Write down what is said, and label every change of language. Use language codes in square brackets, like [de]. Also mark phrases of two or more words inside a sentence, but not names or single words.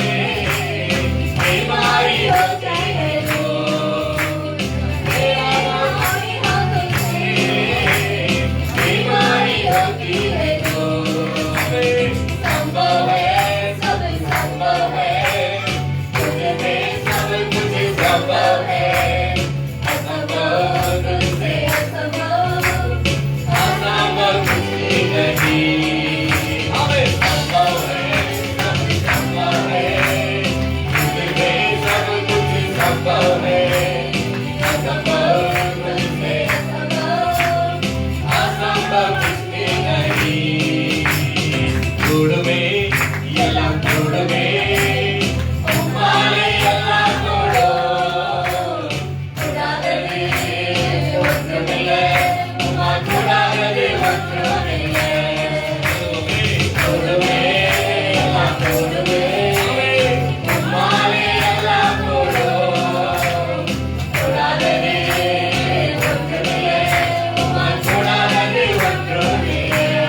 [hi] बीमारी होती है तो, तेरा ना बीमारी होती है तो, संभव है, सब संभव है, तुझे सब कुछ संभव है, असंभव तुझसे असंभव, असंभव कुछ भी नहीं। हमें संभव है, सब संभव है, तुझे सब कुछ संभव है, असंभव तुझसे असंभव कुछ भी नहीं। [ta] கூடுமே எல்லாம் கூடுமே, உம்மாலே எல்லாம் கூடும், கூடாதது ஒன்றுமில்லை, உம்மால் கூடாதது ஒன்றுமில்லை. கூடுமே எல்லாம் கூடுமே, உம்மாலே எல்லாம் கூடும், கூடாதது ஒன்றுமில்லை, உம்மால் கூடாதது ஒன்றுமில்லை.